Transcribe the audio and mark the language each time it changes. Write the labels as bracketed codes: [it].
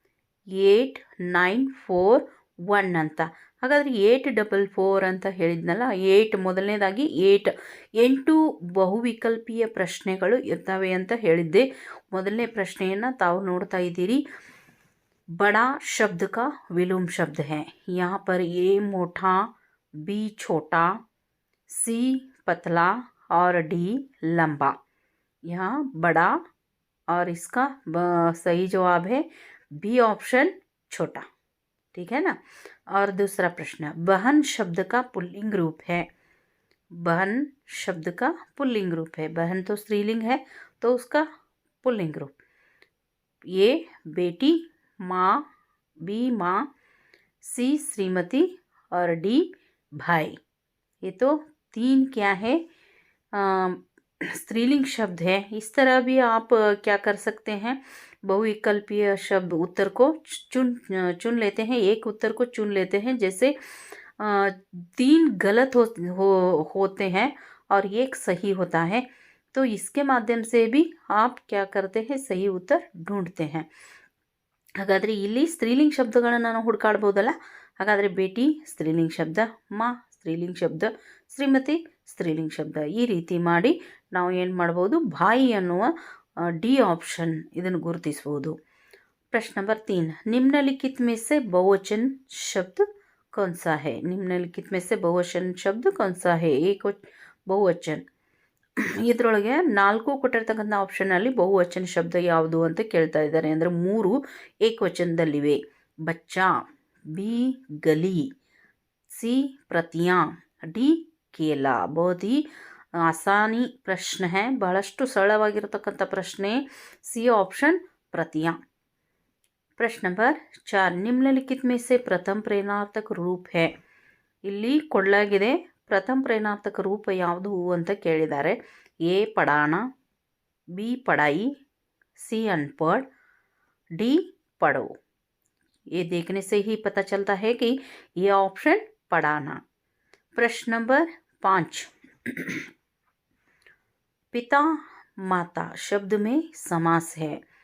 [kn] 844894 ಅಂತ. ಹಾಗಾದರೆ 844 ಅಂತ ಹೇಳಿದ್ನಲ್ಲ, 8 ಮೊದಲನೇದಾಗಿ 8 ಬಹುವಿಕಲ್ಪೀಯ ಪ್ರಶ್ನೆಗಳು ಇರ್ತವೆ ಅಂತ ಹೇಳಿದ್ದೆ. ಮೊದಲನೇ ಪ್ರಶ್ನೆಯನ್ನು ತಾವು ನೋಡ್ತಾ ಇದ್ದೀರಿ. [hi] बड़ा शब्द का विलोम शब्द है. यहाँ पर A मोटा, B छोटा, C पतला और D लंबा. यहाँ बड़ा और इसका सही जवाब है B ऑप्शन छोटा. ठीक है ना. और दूसरा प्रश्न, बहन शब्द का पुल्लिंग रूप है. बहन शब्द का पुल्लिंग रूप है. बहन तो स्त्रीलिंग है, तो उसका पुल्लिंग रूप A बेटी, माँ, B माँ, C श्रीमती और D भाई. ये तो 3 क्या है, स्त्रीलिंग शब्द है. इस तरह भी आप क्या कर सकते हैं, बहुविकल्पीय शब्द उत्तर को चुन लेते हैं, एक उत्तर को चुन लेते हैं. जैसे 3 गलत होते हैं और 1 सही होता है, तो इसके माध्यम से भी आप क्या करते हैं, सही उत्तर ढूंढते हैं. [kn] ಹಾಗಾದರೆ ಇಲ್ಲಿ ಸ್ತ್ರೀಲಿಂಗ ಶಬ್ದಗಳನ್ನು ನಾವು ಹುಡುಕಾಡ್ಬೋದಲ್ಲ. ಹಾಗಾದರೆ ಬೇಟಿ ಸ್ತ್ರೀಲಿಂಗ ಶಬ್ದ, ಮಾ ಸ್ತ್ರೀಲಿಂಗ ಶಬ್ದ, ಶ್ರೀಮತಿ ಸ್ತ್ರೀಲಿಂಗ ಶಬ್ದ. ಈ ರೀತಿ ಮಾಡಿ ನಾವು ಏನು ಮಾಡ್ಬೋದು, ಭಾಯಿ ಅನ್ನುವ D ऑप्शन ಇದನ್ನು ಗುರುತಿಸ್ಬೋದು. [hi] प्रश्न नंबर 3, निम्नलिखित में से बहुवचन शब्द कौन सा है. निम्नलिखित में से बहुवचन शब्द कौन सा है. एक बहुवचन, [kn] ಇದರೊಳಗೆ 4 ಕೊಟ್ಟಿರ್ತಕ್ಕಂಥ ಆಪ್ಷನಲ್ಲಿ ಬಹುವಚನ ಶಬ್ದ ಯಾವುದು ಅಂತ ಕೇಳ್ತಾ ಇದ್ದಾರೆ. ಅಂದರೆ 3 ಏಕವಚನದಲ್ಲಿವೆ. ಬಚ್ಚಾ, B ಗಲಿ, C ಪ್ರತಿಯಾಂ, D ಕೇಲಾ. [hi] बहुत ही आसानी प्रश्न है, [kn] ಬಹಳಷ್ಟು ಸರಳವಾಗಿರತಕ್ಕಂಥ ಪ್ರಶ್ನೆ. [hi] C ऑप्शन प्रतियां. प्रश्न नंबर 4, निम्नलिखित में से प्रथम प्रेरणार्थक रूप है. [kn] ಇಲ್ಲಿ ಕೊಡಲಾಗಿದೆ ಪ್ರಥಮ ಪ್ರೇರಣಾರ್ಥಕ ರೂಪ ಯಾವುದು ಅಂತ ಕೇಳಿದ್ದಾರೆ. [hi] A पढ़ाना, B पढ़ाई, C अनपढ़, D पढ़ो. ये देखने से ही पता चलता है कि ये ऑप्शन पढ़ाना. प्रश्न नंबर 5, पिता माता शब्द में समास है.